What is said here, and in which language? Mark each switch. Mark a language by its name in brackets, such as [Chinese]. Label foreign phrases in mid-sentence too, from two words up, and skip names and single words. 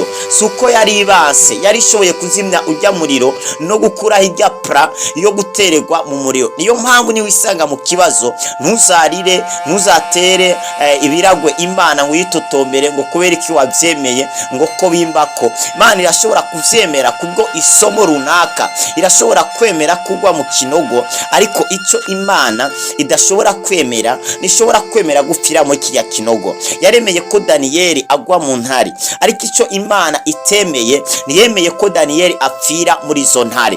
[Rundi] Suko yari ibase, yari ishoboye kuzimya ujya muriro no gukura hirya pra yo gutererwa mu muriro. Niyo mpamvu ni wisanga mu kibazo, ntuzarire, ntuzatere ibiragwe Imana ngo yitotombere ngo kubera iki wabyemeye ngo ko bimbako. Imana irashobora kuvyemera kubwo isomo runaka, irashobora kwemera kugwa mu kinogo, ariko ico Imana idashobora kwemera ishobora kwemera gupfira muri kijya kinogo. Yaremeye ko Daniyeli agwa mu ntare, ariko icyo Imana itemeye niyemeye ko Daniyeli apfira muri zo ntare.